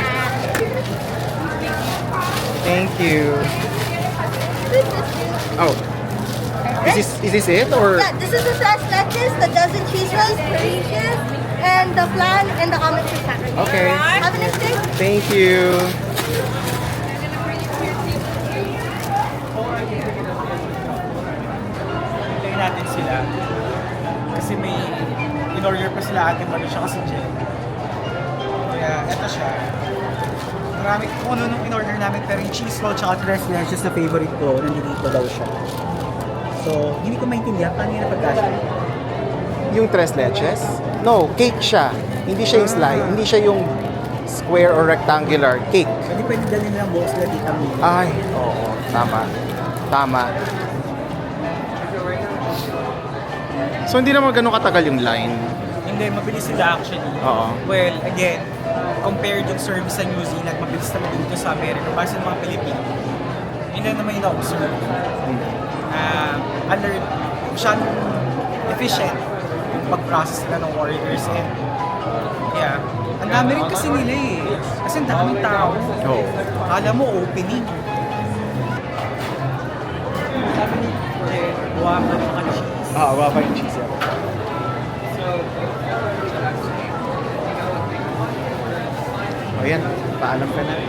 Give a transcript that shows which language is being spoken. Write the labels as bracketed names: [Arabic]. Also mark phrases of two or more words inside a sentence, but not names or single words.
[English] Thank you. Oh. Is this it or? Yeah, this is the fresh lettuce, the dozen cheese rolls, Parisian, and the flan and the almond croissant. Okay. Have a nice day. Thank you. [Filipino] Hintayin natin sila. Kasi may [English] in-order pa [Filipino] sila ate mo, siya kasi Jen. Kaya eto siya. Marami kung ano nung in-order namin, pero yung cheese roll tsaka [Spanish] tres leches [Filipino] na favorite ko, nandito daw siya. So, hindi ko maintindihan paano yung napagkasya. Yung tres leches? No, cake siya. Hindi siya yung slide. Hindi siya yung [English] square or rectangular. [Filipino] Cake. Hindi pwede dalhin nilang buhok sila dito mo. Ay, oo. Tama. Tama. So, hindi naman ganun katagal yung line. Hindi, mabilis sila actually. Oo. [English] Well, again, [Filipino] compared yung service sa New Zealand, mabilis naman dito sa Amerika. Basta sa mga Pilipino. In lang naman yung na-observe. Alert, masyadong efficient yung pag-process nila ng orders. [English] And yeah, [Filipino] ang dami rin kasi nila eh. Kasi ang daming tao. Oo. Akala mo opening. Sabi ni guwapa yung mga cheese. Wala pa yung cheese yan. O yan, paalam ka na.